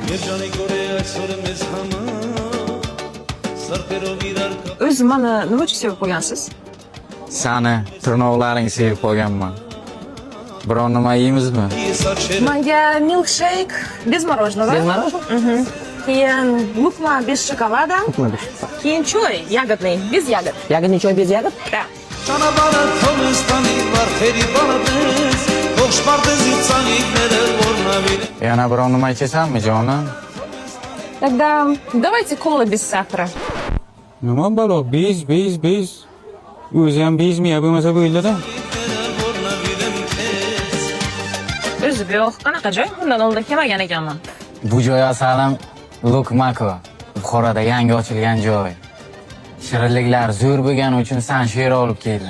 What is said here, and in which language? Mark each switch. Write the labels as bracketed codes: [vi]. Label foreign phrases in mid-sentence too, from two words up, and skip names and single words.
[uz] O'zi mana nima uchun sevib qo'ygansiz? Sani tirnoqlaring sevib qolganman. Biron nima yeymizmi? Menga milkshake [ru] без мороженого. Без мороженого? [uz] Keyin lukma [ru] без шоколада. [uz] Keyin choy [ru] ягодный, без ягод. Ягодный чай без ягод? Да. [uz] Yana biron nima ichasanmi, jonim? [ru] Тогда давайте кола без сахара. [uz] Nima balo? Bez. O'zi ham bezmi, bo'lmasa bo'ldi-da. O'zi yo'q, qanaqa joy? Bundan oldin kelmagan ekanman. Bu joy asalim Lukmako. Buxoroda yangi ochilgan joy. Shirinliklar zo'r bo'lgani uchun Sanshiro olib keldi.